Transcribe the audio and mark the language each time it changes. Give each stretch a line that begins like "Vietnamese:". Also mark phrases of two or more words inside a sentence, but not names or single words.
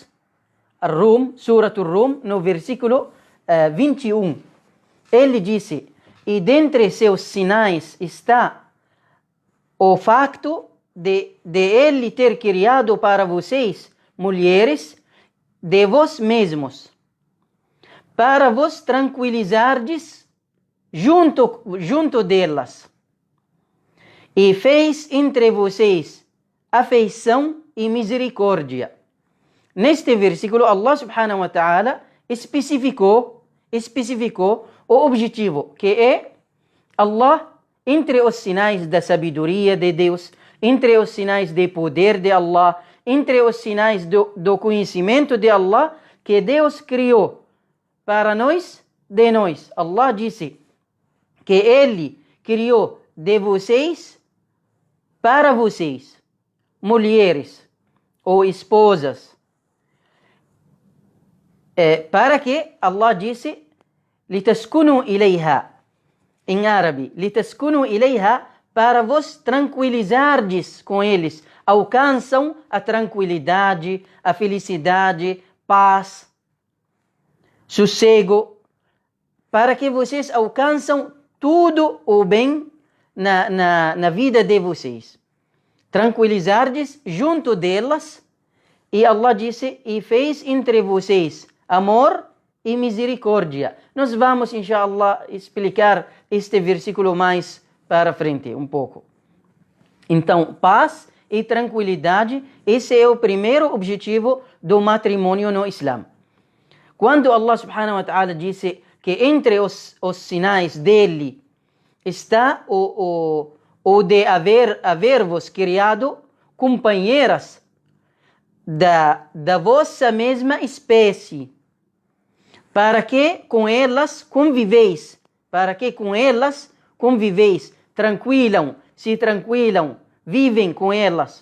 Portuguese: Surat Ar-Rum, no versículo 21, ele disse: e dentre seus sinais está o facto de ele ter criado para vocês mulheres de vós mesmos, para vos tranquilizardes junto delas, e fez entre vocês afeição e misericórdia. Neste versículo,
Arabic: الله سبحانه وتعالى
Portuguese: especificou o objetivo, que é Allah, entre os sinais da sabedoria de Deus, entre os sinais de poder de Allah, entre os sinais do conhecimento de Allah, que Deus criou para nós, de nós. Allah disse que Ele criou de vocês, para vocês, mulheres ou esposas. Para que Allah disse,
Arabic: لتسكنوا إليها,
Portuguese: em árabe,
Arabic: لتسكنوا إليها,
Portuguese: para vos tranquilizardes com eles, alcançam a tranquilidade, a felicidade, paz, sossego, para que vocês alcançam tudo o bem na vida de vocês. Tranquilizardes junto delas, e Allah disse, e fez entre vocês amor e misericórdia. Nós vamos, inshallah, explicar este versículo mais para frente, um pouco. Então, paz e tranquilidade. Esse é o primeiro objetivo do matrimônio no Islã. Quando
Arabic: الله سبحانه وتعالى
Portuguese: disse que entre os sinais dele está o de haver-vos criado companheiras da vossa mesma espécie, para que com elas conviveis, se tranquilam, vivem com elas.